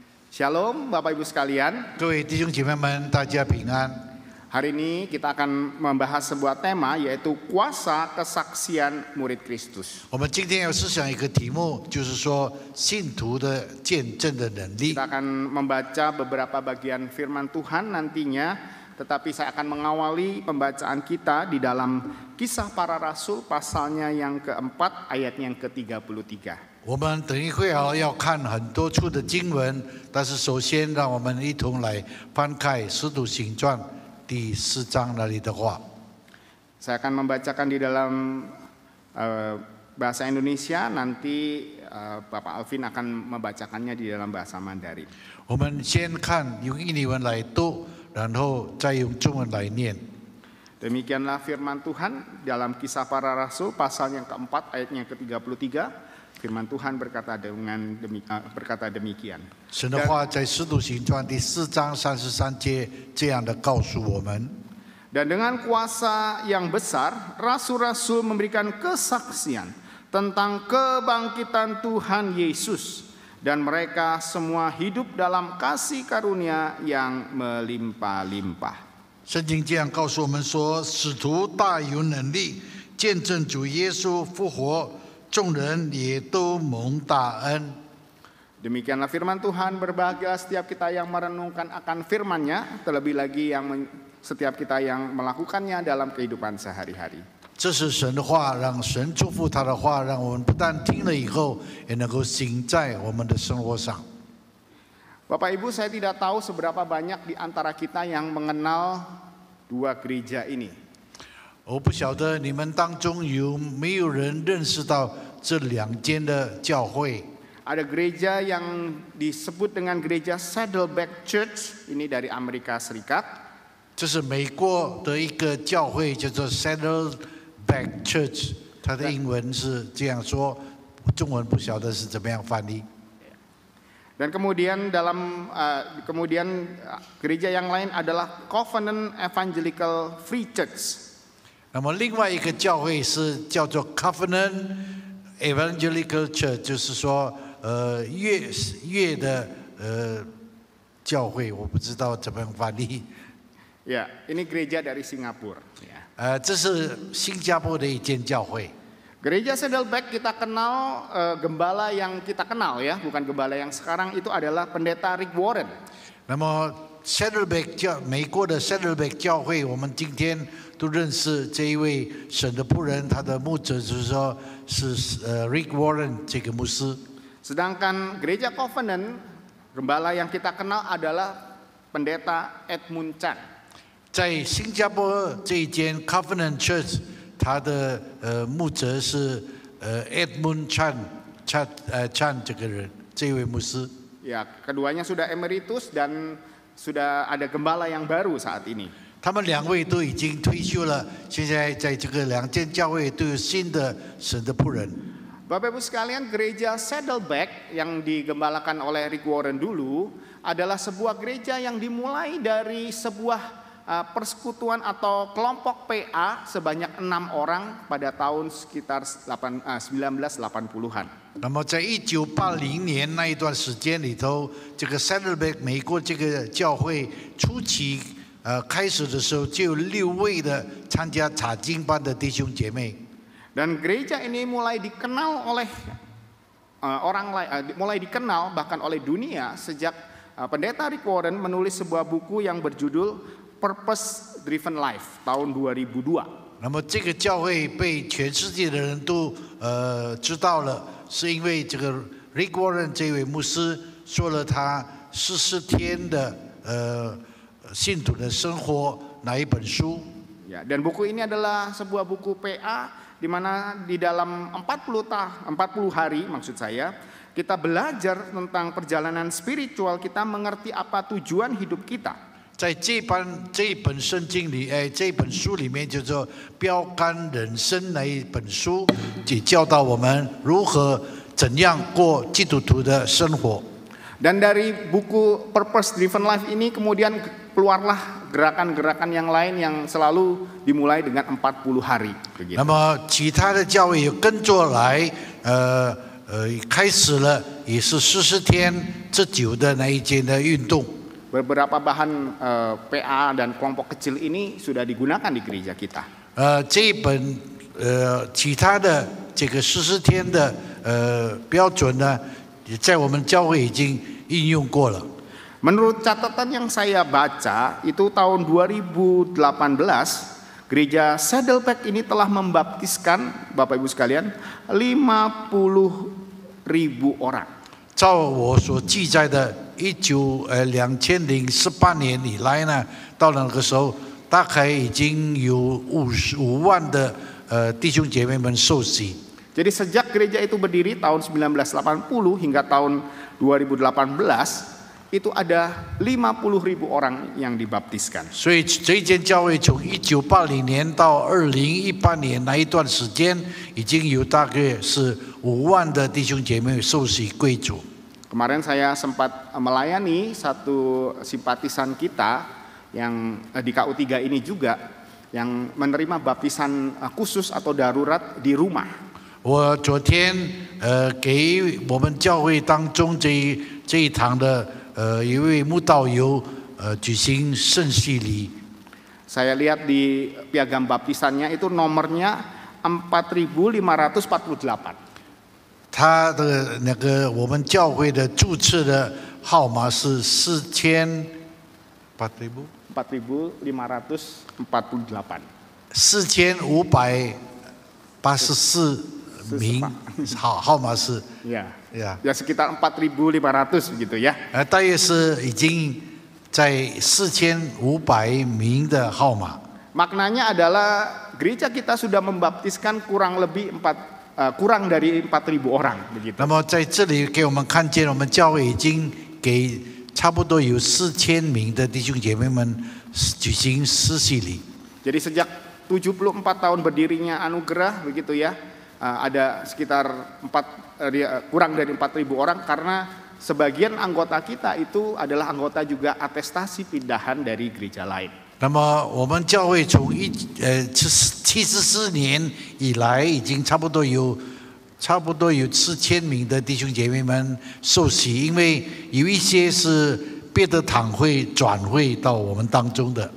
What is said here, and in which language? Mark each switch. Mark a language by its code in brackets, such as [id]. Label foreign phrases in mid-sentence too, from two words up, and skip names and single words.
[id] Shalom Bapak Ibu sekalian. [zh] 各位弟兄姐妹们，大家平安。 [id] Hari ini kita akan membahas sebuah tema yaitu kuasa kesaksian murid Kristus. [zh] 我们今天要思想一个题目，就是说信徒的见证的能力。 [id] Kita akan membaca beberapa bagian firman Tuhan nantinya, tetapi saya akan mengawali pembacaan kita di dalam Kisah Para Rasul pasalnya yang keempat ayatnya yang ke-33. [zh] 我们等一会儿要看很多处的经文，但是首先让我们一同来翻开《使徒行传》第4章那里的话。 [id] Saya akan membacakan di dalam bahasa Indonesia, nanti Bapak Alvin akan membacakannya di dalam bahasa Mandarin. [zh] 我们先看用印尼文来读，然后再用中文来念。 [id] Demikianlah firman Tuhan dalam Kisah Para Rasul pasal yang keempat ayatnya ke-33. Firman Tuhan berkata demikian. [zh] 神的话在《使徒行传》第4章33节这样的告诉我们。 [id] Dan dengan kuasa yang besar, rasul-rasul memberikan kesaksian tentang kebangkitan Tuhan Yesus. Dan mereka semua hidup dalam kasih karunia yang melimpah-limpah. [zh] 圣经这样告诉我们说，使徒大有能力，见证主耶稣复活，众人也都蒙大恩。 [id] Demikianlah firman Tuhan, berbahagia setiap kita yang merenungkan akan firman-Nya, terlebih lagi setiap kita yang melakukannya dalam kehidupan sehari-hari. [zh] 这是神的话，让神祝福他的话，让我们不但听了以后，也能够行在我们的生活上。 [id] Bapak Ibu, saya tidak tahu seberapa banyak di antara kita yang mengenal dua gereja ini. [zh] 我不晓得你们当中有没有人认识到这两间的教会。 [id] Ada gereja yang disebut dengan gereja Saddleback Church, ini dari Amerika Serikat. [zh] 这是美国的一个教会，叫做 Saddleback Church， 它的英文是这样说，中文不晓得是怎么样翻译。 [id] Dan kemudian gereja yang lain adalah Covenant Evangelical Free Church. [zh] 那么另外一个教会是叫做 Covenant Evangelical Church，就是说粤的教会，我不知道怎么样翻译。 [id] Ya, ini gereja dari Singapura. Ya. [zh] 这是新加坡的一间教会。 [id] Gereja Saddleback kita kenal, gembala yang kita kenal ya, bukan gembala yang sekarang, itu adalah pendeta Rick Warren. [zh] 那么 Saddleback 美国的 Saddleback 教会，我们今天都认识这一位神的仆人，他的牧者就是说是Rick Warren 这个牧师。 [id] Sedangkan gereja Covenant, gembala yang kita kenal adalah pendeta Edmund Chan. [zh] 在新加坡这一间 Covenant Church，他的牧者是Edmund Chan 这个人，这位牧师。 [id] Ya, keduanya sudah emeritus dan sudah ada gembala yang baru saat ini. [zh] 他们两位都已经退休了，现在在这个两间教会都有新的神的仆人。 [id] Bapak Ibu sekalian, gereja Saddleback yang digembalakan oleh Rick Warren dulu adalah sebuah gereja yang dimulai dari sebuah persekutuan atau kelompok PA sebanyak 6 orang pada tahun sekitar 1980-an. [zh] 那么在1980年那一段时间里头，这个 Saddleback 美国这个教会初期开始的时候，就有6位的参加查经班的弟兄姐妹。 [id] Dan gereja ini mulai dikenal oleh orang lain, mulai dikenal bahkan oleh dunia sejak pendeta Rick Warren menulis sebuah buku yang berjudul Purpose Driven Life tahun 2002. [zh] 那么这个教会被全世界的人都知道了，是因为这个 Rick Warren 这位牧师说了他40天的信徒的生活那一本书。 [id] Ya, dan buku ini adalah sebuah buku PA di mana di dalam 40 hari maksud saya kita belajar tentang perjalanan spiritual kita, mengerti apa tujuan hidup kita. [zh] 在这本圣经里，这本书里面叫做《标杆人生》那一本书，也教导我们如何怎样过基督徒的生活。 [id] Dan dari buku Purpose Driven Life ini kemudian keluarlah gerakan-gerakan yang lain yang selalu dimulai dengan 40 hari. Begitu. [zh] 那么其他的教会也跟着来， 开始了也是40天之久的那一间的运动。 [id] Beberapa bahan PA dan kelompok kecil ini sudah digunakan di gereja kita. [zh] 这一本其他的这个40天的标准呢，也在我们教会已经应用过了。 [id] Menurut catatan yang saya baca, itu tahun 2018, gereja Saddleback ini telah membaptiskan, Bapak Ibu sekalian, 50.000 orang. [zh] 照我所记载的，2018年以来呢，到了那个时候，大概已经有55万的弟兄姐妹们受洗。 [id] Jadi sejak gereja itu berdiri tahun 1980 hingga tahun 2018, itu ada 50.000 orang yang dibaptiskan. [zh] 所以这间教会从1980年到2018年那一段时间，已经有大概是5万的弟兄姐妹受洗归主。 [id] Kemarin saya sempat melayani satu simpatisan kita yang di KU3 ini juga yang menerima baptisan khusus atau darurat di rumah. [zh] 我昨天给我们教会当中这一堂的一位慕道友举行圣洗礼。 [id] Saya lihat di piagam baptisannya itu nomornya 4548. [zh] 他的那个我们教会的注册的号码是4548 名，号码是 [id] ya [zh] 呀， [id] ya sekitar 4500 begitu ya. [zh] 大约是已经在4500名的号码。 [id] Maknanya adalah gereja kita sudah membaptiskan kurang dari 4.000 orang begitu. [zh] 那么在这里给我们看见，我们教会已经给差不多有4000名的弟兄姐妹们举行施洗礼。 [id] Jadi sejak 74 tahun berdirinya Anugerah begitu ya, ada sekitar kurang dari 4.000 orang karena sebagian anggota kita itu adalah anggota juga atestasi pindahan dari gereja lain. [zh] 那么我们教会从74年以来，已经差不多有4000名的弟兄姐妹们受洗，因为有一些是别的堂会转会到我们当中的。